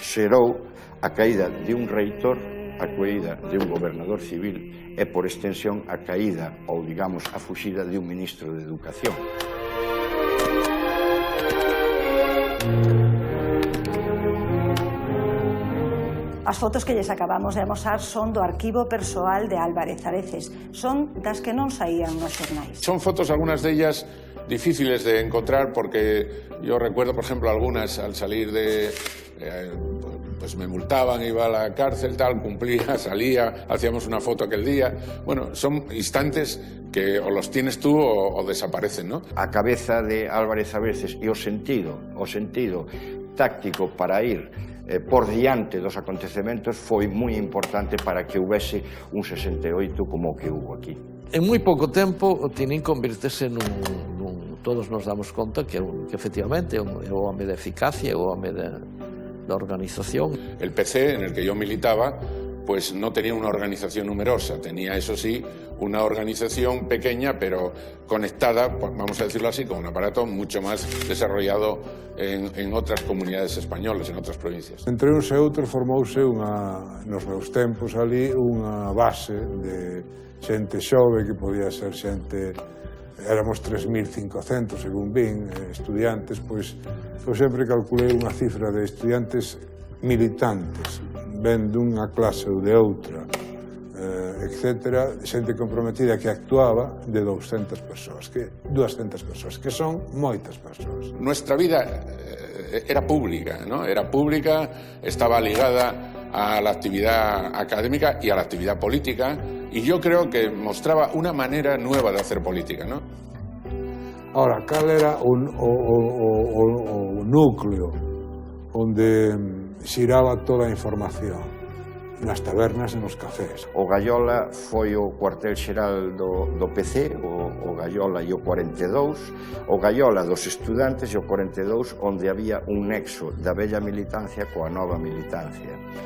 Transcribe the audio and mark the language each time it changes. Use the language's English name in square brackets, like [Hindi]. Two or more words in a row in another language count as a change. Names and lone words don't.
[Galician] Xerou a caída de un reitor, a caída de un gobernador civil e por extensión a caída ou digamos a fuxida de un ministro de Educación. As fotos que lles acabamos de amosar son do arquivo persoal de Álvarez Areces. Son das que non saían nos xornais. Son fotos, [Spanish] algunas de ellas, difíciles de encontrar porque yo recuerdo, por ejemplo, algunas al salir de... pues me multaban, iba a la cárcel, tal, cumplía, salía, hacíamos una foto aquel día. Bueno, son instantes que o los tienes tú o desaparecen, ¿no? [Galician] A cabeza de Álvarez Areces e o sentido táctico para ir por diante dos acontecementos foi moi importante para que houvese un 68 como o que hubo aquí. En moi pouco tempo o Tinin convirtese todos nos damos conta que efectivamente é o home de eficacia, é o home da organización. [Spanish] El PC en el que yo militaba pues no tenía una organización numerosa, tenía eso sí una organización pequeña pero conectada, vamos a decirlo así, con un aparato mucho más desarrollado en otras comunidades españolas, en otras provincias. [Galician] Entre uns e outros formouse nos meus tempos ali unha base de xente xove que podía ser xente, éramos 3.500 según vin, estudiantes, pois eu sempre calculei unha cifra de estudiantes militantes, ven dunha clase ou de outra, etc., xente comprometida que actuaba de 200 persoas, que son moitas persoas. [Spanish] Nuestra vida era pública, ¿no? Era pública, estaba ligada a la actividad académica y a la actividad política, y yo creo que mostraba una manera nueva de hacer política, ¿no? Ahora, [Galician] cal era o núcleo onde xiraba toda a información? Nas tabernas e nos cafés. O Gallola foi o cuartel xeral do PC, o Gallola e o 42, o Gallola dos estudantes e o 42, onde había un nexo da vella militancia coa nova militancia.